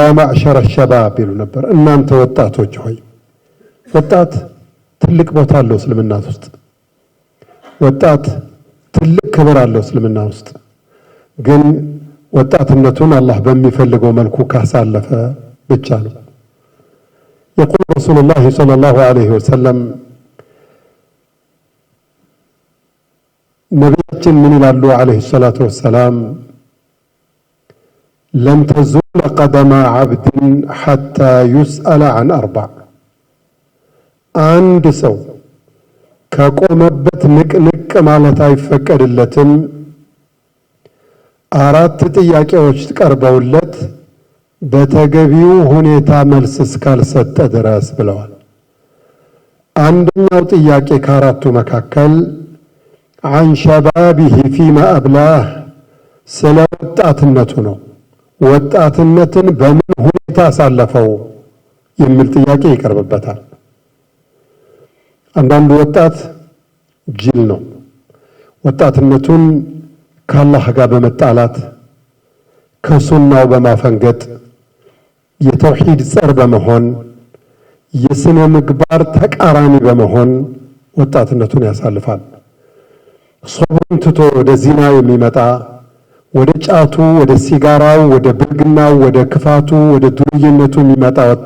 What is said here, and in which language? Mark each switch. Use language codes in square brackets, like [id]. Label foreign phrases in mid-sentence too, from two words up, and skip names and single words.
[ar] معشر شباب [am] ይሉ ነበር። እናንተ ወጣቶች ሆይ። ወጣት ትልቅ ቦታ አለው እስልምና ውስጥ። ወጣት ትልቅ ክብር አለው እስልምና ውስጥ። ግን ወጣትነቱን አላህ በሚፈልገው መልኩ ካሳለፈ ብቻ ነው። [ar] يقول رسول الله صلى الله عليه وسلم [am] ነቢያችን ምን ይላሉ [ar] عليه الصلاة والسلام لن تزول قدم عبد حتى يسأل عن أربع [am] አንድ ሰው ከቆመበት ንቅንቅ ማለት አይፈቀድለትም አራት ጥያቄዎች ቀርበውለት በተገቢው ሁኔታ መልስ እስካልሰጠ ድረስ ብለዋል። አንደኛው ጥያቄ ከአራቱ መካከል [ar] عن شبابه فيما أبلاه [am] ስለ ወጣትነቱ ነው። ወጣትነትን በምን ሁኔታ አሳለፈው የሚል ጥያቄ ይቀርብበታል። አንዳንዱ ወጣት ጅል ነው። ወጣትነቱን ከአላህ ጋር በመጣላት ከሱናው በማፈንገጥ የተውሂድ ጸር በመሆን የስነ ምግባር ተቃራኒ በመሆን ወጣትነቱን ያሳልፋል። ሶብሩን ትቶ ወደ ዚና የሚመጣ ወደ ጫቱ፣ ወደ ሲጋራው፣ ወደ ብልግናው፣ ወደ ክፋቱ፣ ወደ ዱርዬነቱ የሚመጣ